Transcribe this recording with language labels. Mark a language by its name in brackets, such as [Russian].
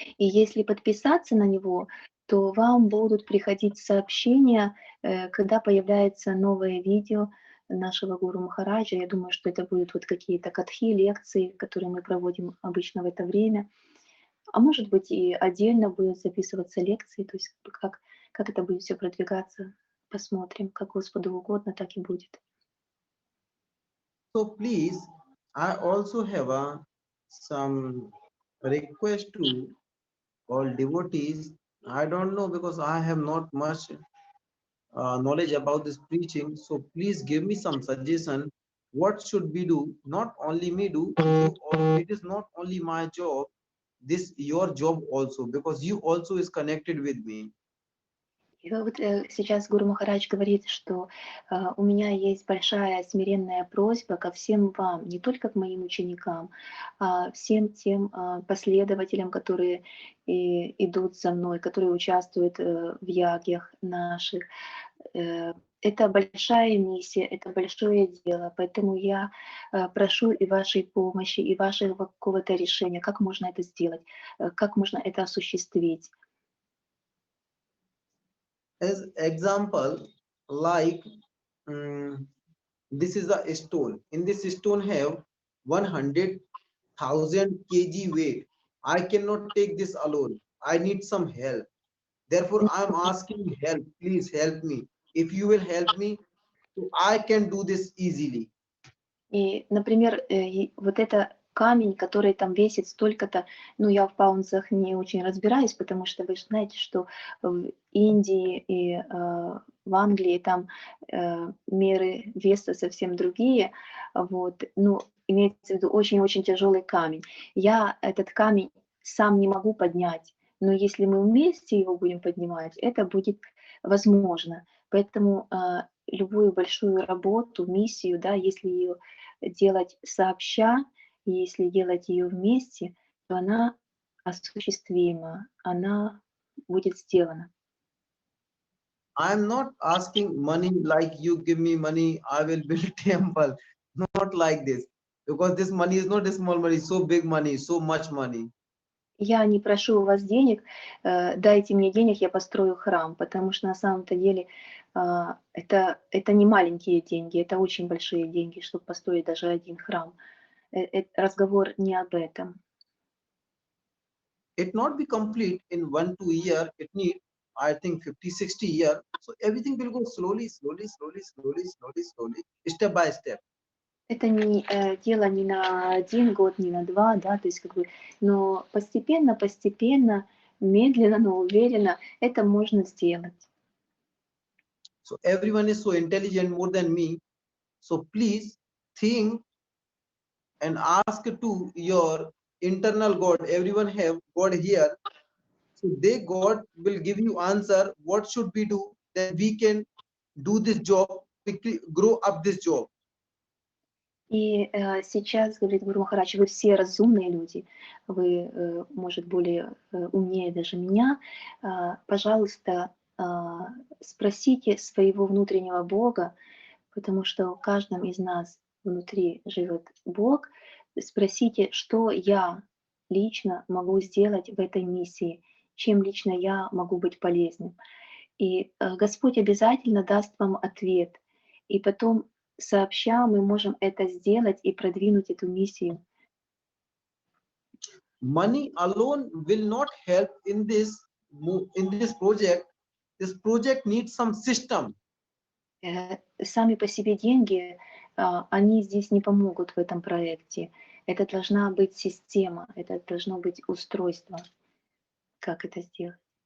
[Russian] И если подписаться на него, то вам будут приходить сообщения, когда появляется новое видео нашего Гуру Махараджа. Я думаю, что это будут вот какие-то катхи, лекции, которые мы проводим обычно в это время. А может быть и отдельно будут записываться лекции, то есть как это будет все продвигаться, посмотрим, как Господу угодно, так и будет. [English] So please, I also have some request to all devotees. I don't know because I have not much knowledge about this preaching. So please give me some suggestion what should we do? Not only me do, you it is not only my job, this your job also, because you also is connected with me. [Russian] И вот сейчас Гуру Махарадж говорит, что у меня есть большая смиренная просьба ко всем вам, не только к моим ученикам, а всем тем последователям, которые идут за мной, которые участвуют в ягьях наших. Это большая миссия, это большое дело, поэтому я прошу и вашей помощи, и вашего какого-то решения, как можно это сделать, как можно это осуществить. [English] As example, like mm, this is a stone. In this stone have 100,000 kg weight. I cannot take this alone. I need some help. Therefore, I am asking help. Please help me. If you will help me, so I can do this easily. [Russian] И, например, вот это камень, который там весит столько-то, ну, я в паунсах не очень разбираюсь, потому что вы же знаете, что в Индии и в Англии там меры веса совсем другие, вот, ну, имеется в виду очень-очень тяжелый камень. Я этот камень сам не могу поднять, но если мы вместе его будем поднимать, это будет возможно. Поэтому любую большую работу, миссию, да, если ее делать сообща, и если делать ее вместе, то она осуществима, она будет сделана. [English] I am not asking money like you give me money, I will build temple. Not like this. Because this money is not a small money, so big money, so much money. [Russian] Я не прошу у вас денег, дайте мне денег, я построю храм, потому что на самом-то деле это не маленькие деньги, это очень большие деньги, чтобы построить даже один храм. Разговор не об этом. [English] It not be complete in 1 2 year. It need, I think, 50 60 year. So everything will go slowly, slowly, slowly, slowly, slowly, slowly, step by step. [Russian] Это не дело не на 1 год, не на 2, да, то есть как бы, но постепенно, постепенно, медленно, но уверенно это можно сделать. [English] So everyone is so intelligent more than me. So please think and ask to your internal God. Everyone have God here. So they God will give you answer. What should we do? Then we can do this job quickly, grow up this job. [Russian] И сейчас, говорит Гуру Махарадж, вы все разумные люди, вы, может, более умнее даже меня. Пожалуйста, спросите своего внутреннего Бога, потому что в каждом из нас внутри живет Бог. Спросите, что я лично могу сделать в этой миссии, чем лично я могу быть полезным. И Господь обязательно даст вам ответ. И потом сообща мы можем это сделать и продвинуть эту миссию. [English] Money alone will not help in this project. This project needs some system. [Russian] Сами по себе деньги, они здесь не помогут в этом проекте. Это должна быть система, это должно быть устройство, как это сделать.